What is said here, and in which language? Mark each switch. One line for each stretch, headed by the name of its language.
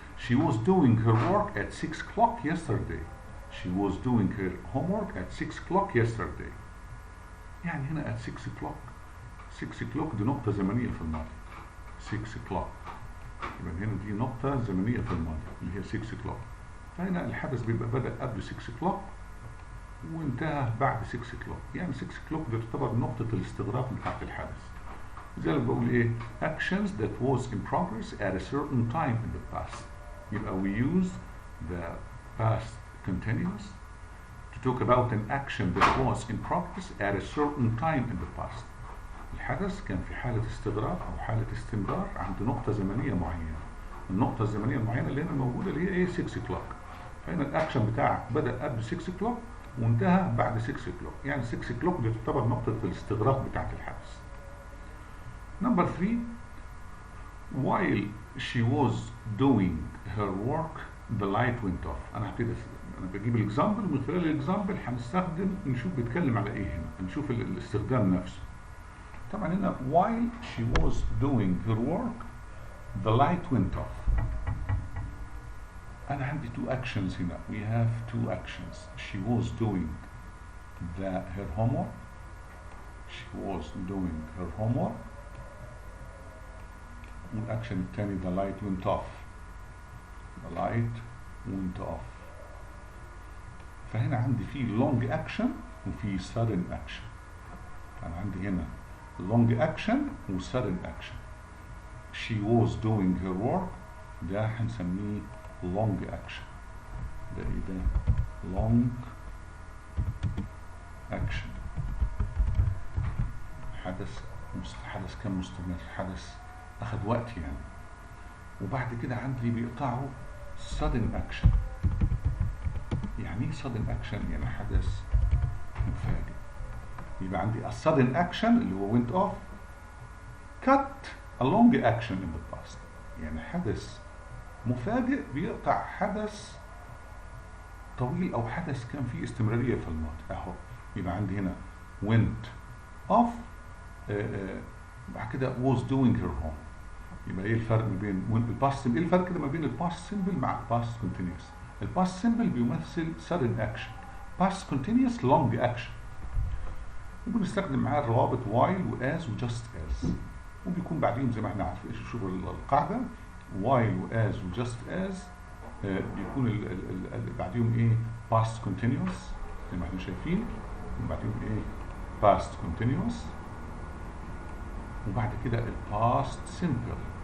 English: She was doing her work at 6 o'clock yesterday. She was doing her homework at 6 o'clock yesterday.
Arabic: يعني هنا at 6 o'clock. 6 o'clock دي نقطة زمنية في الماضي.
English: 6 o'clock.
Arabic: يبقى هنا دي نقطة زمنية في الماضي اللي هي 6 o'clock. فهنا الحدث بيبقى بدأ قبل 6 o'clock وانتهى بعد 6 o'clock. يعني 6 o'clock دي تعتبر نقطة الاستغراق بتاعت الحدث. زي ما بقول ايه
English: actions that was in progress at a certain time in the past. يبقى we use the past continuous to talk about an action that was in progress at a certain time in the past.
Arabic: الحدث كان في حالة استغراق أو حالة استمرار عند نقطة زمنية معينة. النقطة الزمنية المعينة اللي هنا موجودة اللي هي ايه 6 o'clock. فهنا الأكشن بتاعك بدأ قبل 6 o'clock وانتهى بعد 6 o'clock. يعني 6 o'clock دي تعتبر نقطة الاستغراق بتاعت الحدث.
English: Number 3, while she was doing her work the light went off.
Arabic: أنا بجيب الإكزامبل، ومن خلال الإكزامبل هنستخدم نشوف بيتكلم على إيه هنا، نشوف الاستخدام نفسه. طبعا هنا
English: while she was doing her work the light went off.
Arabic: أنا عندي two actions هنا.
English: We have two actions. She was doing her homework. She was doing her homework.
Arabic: والأكشن الثاني
English: the light went off. The light went off.
Arabic: فهنا عندي في long action وفي sudden action. أنا عندي هنا long action و sudden action.
English: She was doing her work
Arabic: ده هنسميه
English: long action.
Arabic: ده ايه ده؟ long action. حدث كان مستمر، حدث أخذ وقت يعني. وبعد كده عندي بيقطعوا sudden action. يعني ايه sudden action؟ يعني حدث مفاجئ. يبقى عندي
English: a sudden action
Arabic: اللي هو
English: went off cut a long action in the past.
Arabic: يعني حدث مفاجئ بيقطع حدث طويل أو حدث كان فيه استمرارية في الماضي. أهو يبقى عندي هنا went off بعد كده was doing her home. يبقى ايه الفرق ما بين الباست؟ ايه الفرق كده ما بين الباست سيمبل مع الباست كونتينيوس؟ الباست سيمبل بيمثل sudden action، باست كونتينيوس long action. وبنستخدم معاه الروابط while و as و just as، وبيكون بعدين زي ما احنا عارفين شوفوا القاعده while و as و just as بيكون بعديهم ايه past continuous زي ما احنا شايفين، وبعدين ايه past continuous، وبعد كده الباست سيمبل.